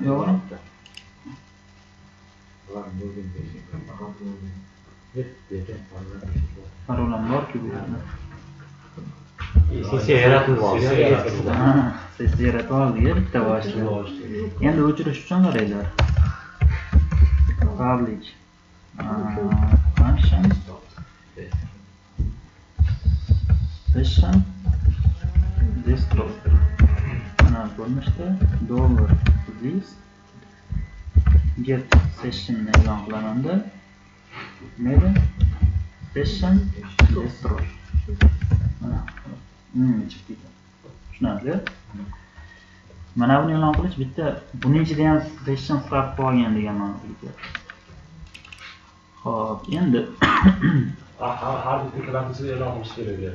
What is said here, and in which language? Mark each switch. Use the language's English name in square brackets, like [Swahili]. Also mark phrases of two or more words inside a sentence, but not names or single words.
[Uzbek] Yo'q. Parolam bor-ku bu yerda. Sessiya yaratib olsa, Sessiya yaratib oldik bitta boshida. Endi o'chirish uchun qaranglar. [English] Public function session destroy. [Uzbek] Mana ko'rinishda $this [English] get session [Uzbek] ni e'lon qilaman-da. Nima? [English] Session destroy. [Uzbek] Mana chiqdi. Tushunarli? Mana buni e'lon qilish bitta buning ichida ham [English] session start [Uzbek] qilgan degan ma'noga keladi. Xo'p, endi har bir klassni e'lon qilish kerak.